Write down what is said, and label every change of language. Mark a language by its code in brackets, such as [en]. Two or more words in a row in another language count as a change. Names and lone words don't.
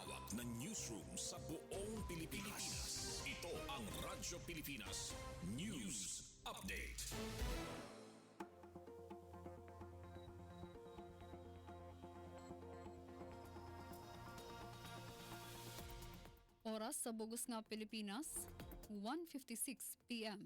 [tl] malawak na newsroom sa buong Pilipinas. Ito ang Radyo Pilipinas News Update. [hil] Oras sa bugos nga Pilipinas, 1:56 p.m.